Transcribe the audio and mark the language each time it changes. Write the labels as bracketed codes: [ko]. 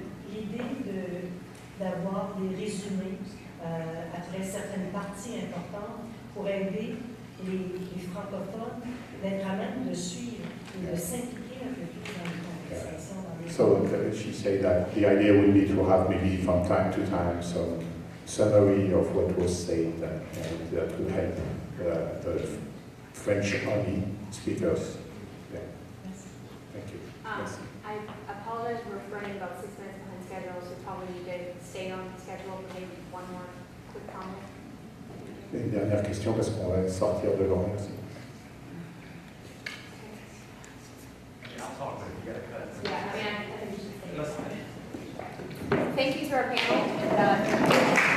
[fr] L'idée d'avoir des résumés après certaines parties importantes pour aider les francophones d'être à même de suivre et de s'impliquer un peu plus dans les conversations. [en] So she said that the idea would be to have maybe from time to time some summary of what was said, and that would help the French-only speakers. Yeah. Thank you. I apologize, we're running about 6 minutes behind schedule, so probably need to stay on schedule for maybe one more quick comment. [fr] Une dernière question parce qu'on va sortir de l'heure. Merci. [en] Yeah, I mean, I think we should say. Thank you to our panel.